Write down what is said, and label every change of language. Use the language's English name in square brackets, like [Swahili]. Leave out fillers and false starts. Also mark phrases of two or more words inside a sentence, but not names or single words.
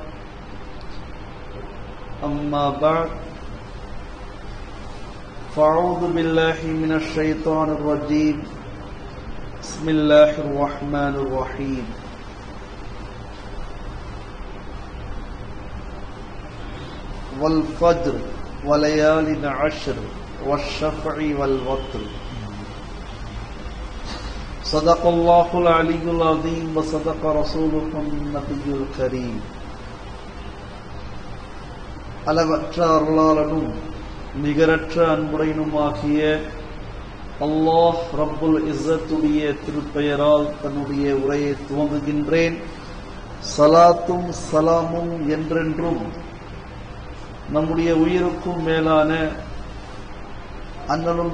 [Arabic] أما بعد فأعوذ بالله من الشيطان الرجيم بسم الله الرحمن الرحيم والفجر وليال عشر والشفع والوتر صدق الله العلي العظيم وصدق رسوله النبي الكريم. [Tamil] அளவற்ற அருளாளனும் நிகரற்ற அன்புடையனுமாகிய அல்லாஹ் ரப்புல் இஸ்ஸத்துடைய திருப்பெயரால் தன்னுடைய உரையை துவங்குகின்றேன். ஸலாத்தும் ஸலாமும் என்றென்றும் நம்முடைய உயிருக்கும் மேலான அண்ணலும்